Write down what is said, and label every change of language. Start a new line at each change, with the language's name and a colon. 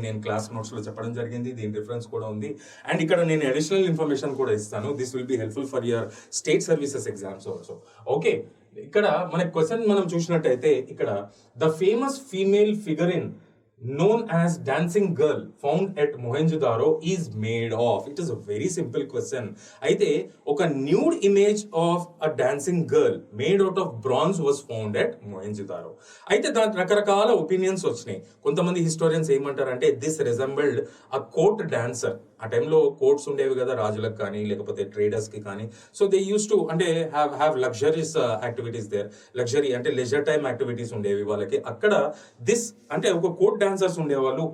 Telugu: నేను class notes లో చెప్పడం జరిగింది, దీని రిఫరెన్స్ కూడా ఉంది. అండ్ ఇక్కడ నేను అడిషనల్ ఇన్ఫర్మేషన్ కూడా ఇస్తాను.
English: This will be helpful for your state services exams also.
Telugu: Okay, ఇక్కడ మన క్వశ్చన్ మనం చూసినట్టయితే ఇక్కడ
English: The famous female figurine known as dancing girl found at Mohenjo-daro is made of. It is a very simple question.
Telugu: అయితే ఒక
English: nude image of a dancing girl made out of bronze was found at Mohenjo-daro.
Telugu: అయితే దాని రకరకాల opinions వచ్చినాయి. కొంతమంది historians ఏమంటారంటే
English: This resembled a court dancer.
Telugu: ఆ టైంలో కోర్ట్స్ ఉండేవి కదా రాజులకు కానీ లేకపోతే ట్రేడర్స్ కి కానీ.
English: So they used to అంటే have luxuries activities there.
Telugu: Luxury అంటే లెజర్ టైమ్ యాక్టివిటీస్ ఉండేవి వాళ్ళకి. అక్కడ
English: this
Telugu: అంటే ఒక కోర్ట్ డాన్సర్స్ ఉండేవాళ్ళు.